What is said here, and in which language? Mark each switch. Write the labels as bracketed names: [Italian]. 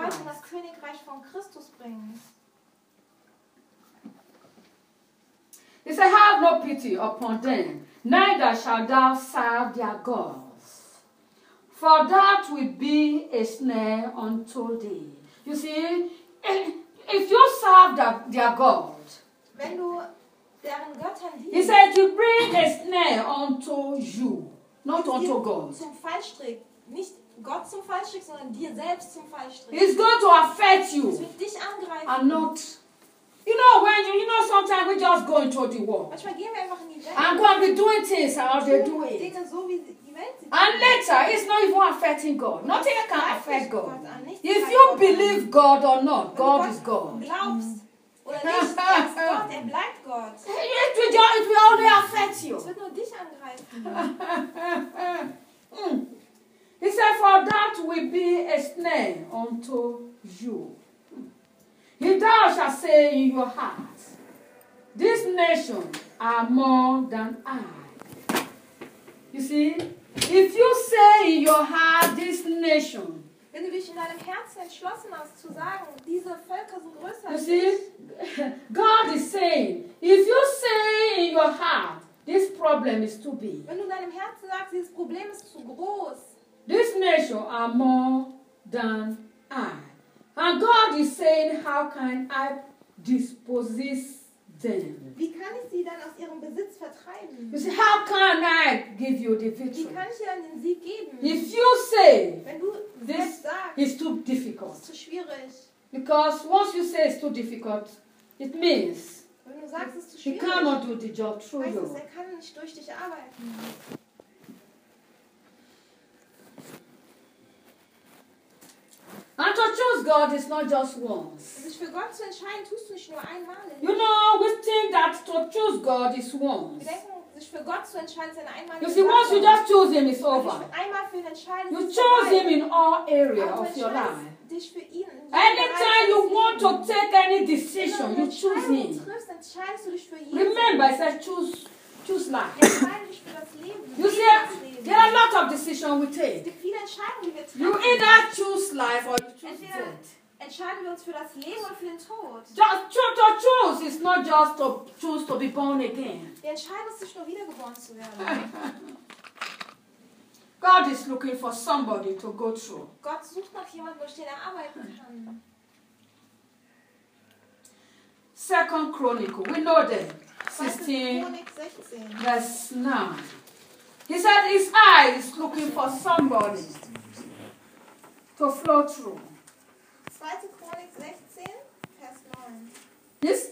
[German] Leute in das Königreich von Christus bringen. [English] He said, have no pity upon them, neither shalt thou serve their gods. For that will be a snare unto thee. You see, if you serve their God, [German] wenn du [English] he said to bring a snare unto you, not unto God. [German] Zum Fallstrick, nicht Gott zum Fallstrick, sondern dir selbst zum Fallstrick. [English] He's going to affect you. [German] Es wird dich angreifen. [English] And not. You know when you know sometimes we just go into the world. [German] Manchmal gehen wir einfach in die Welt. [English] And go and be doing things how they do it. [German] Dinge so wie die Welt. [English] And later, it's not even affecting God. Nothing can affect God. If you believe God or not, God is God. [German] Glaubst oder nicht, Gott, er bleibt Gott. [English] It will only affect you. [German] Es wird nur dich angreifen. [English] He said, for that will be a snare unto you. He thou shalt say in your heart, this nation are more than I. You see, if you say in your heart, this nation. [German] Wenn du dich in deinem Herzen entschlossen hast, zu sagen, diese Völker sind größer als [English] you see, God is saying, if you say in your heart, this problem is too big. [German] Wenn du in deinem Herzen sagst, dieses Problem ist zu groß. [English] This nation are more than I. And God is saying, how can I dispossess them? [German] Wie kann ich sie dann aus ihrem Besitz vertreiben? [English] You see, how can I give you the victory? [German] Wie kann ich dir dann den Sieg geben? [English] If you say, [German] wenn du [English] this [German] sagst, [English] is too difficult. [German] Ist zu schwierig. [English] Because once you say it's too difficult, it means [German] wenn du sagst, ist zu schwierig, [English] he cannot do the job through [German] weißt [English] you. [German] Es, er kann nicht durch dich arbeiten. [English] And to choose God is not just once. [German] Sich für Gott zu entscheiden, tust du nicht nur einmal. [English] You know, we think that to choose God is once. [German] Wir denken, sich für Gott zu entscheiden, ist ein einmaliges. [English] You see, once [German] Gott [English] you just choose Him, it's over. [German] Wenn du dich einmal für ihn entscheidest, [English] you choose Him in all areas of your life. [German] Dich für ihn. [English] Anytime you want to take any decision, [German] wenn du [English] you choose Him. [German] Triffst, entscheidest du dich für ihn. [English] Remember, I said choose life. [German] Entscheide dich für das Leben. [English] You see, there are a lot of decisions we take. You either choose life or you choose death. [German] Entscheiden wir uns für das Leben oder für den Tod. [English] Just to choose is not just to choose to be born again. [German] Wir entscheiden uns nicht nur wiedergeboren zu werden. [English] God is looking for somebody to go through. [German] Gott sucht nach jemandem, durch den er arbeiten kann. [English] Second Chronicle, we know that. 16. Verse 9. He said his eye is looking for somebody to flow through. [German] 2. Chronik 16, Vers 9.